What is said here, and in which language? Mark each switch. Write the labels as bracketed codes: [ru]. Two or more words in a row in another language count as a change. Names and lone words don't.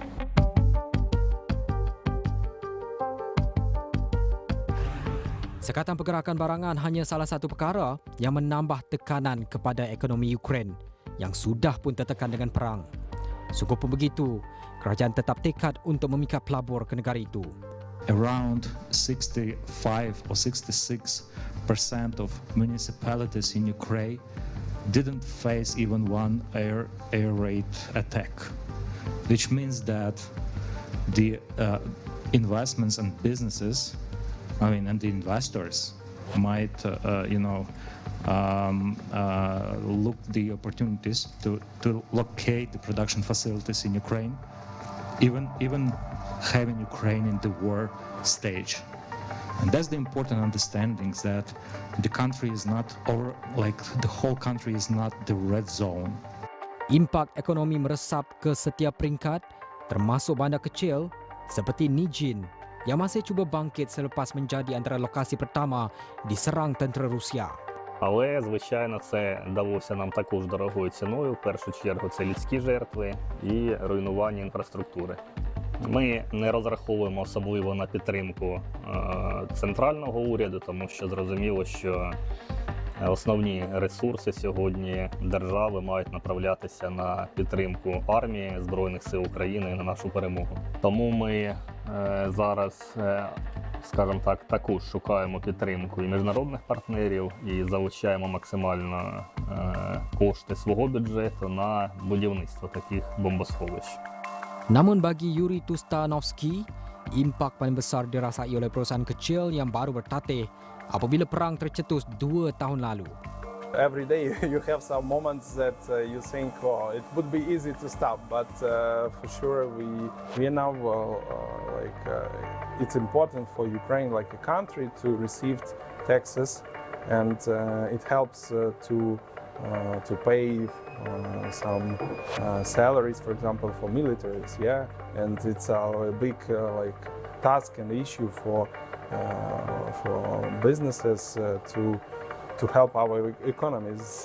[ms] Sekatan pergerakan barangan hanya salah satu perkara yang menambah tekanan kepada ekonomi Ukraine yang sudah pun tertekan dengan perang. Sungguhpun begitu, kerajaan tetap tekad untuk memikat pelabur ke negara itu. [en] Around 65 or 66% of municipalities in Ukraine didn't face even one air raid attack, which means that the investments and businesses, and the investors might, look the opportunities to locate the production facilities in Ukraine, even having Ukraine in the war stage. And that's the important understanding, that the country is not, or like the whole country is not the red zone. [ms] Impak ekonomi meresap ke setiap peringkat, termasuk bandar kecil seperti Nijin yang masih cuba bangkit selepas menjadi antara lokasi pertama diserang tentera Rusia. [uk] Але, звичайно, це далося нам також дорогою ціною. В першу чергу це людські жертви і руйнування інфраструктури. Ми не розраховуємо особливо на підтримку центрального уряду, тому що зрозуміло, що основні ресурси сьогодні держави мають направлятися на підтримку армії Збройних сил України і на нашу перемогу. Тому ми зараз, скажімо так, також шукаємо підтримку і міжнародних партнерів, і залучаємо максимально кошти свого бюджету на будівництво таких бомбосховищ. [ms] Namun bagi Yuri Tustanovsky, impak paling besar dirasai oleh perusahaan kecil yang baru bertatih apabila perang tercetus 2 tahun lalu. [en] Every day you have some moments that you think, oh, it would be easy to stop, but for sure we now it's important for Ukraine, like a country, to receive taxes, and it helps to pay some salaries, for example, for militaries, yeah, and it's a big task and issue for businesses to help our economies.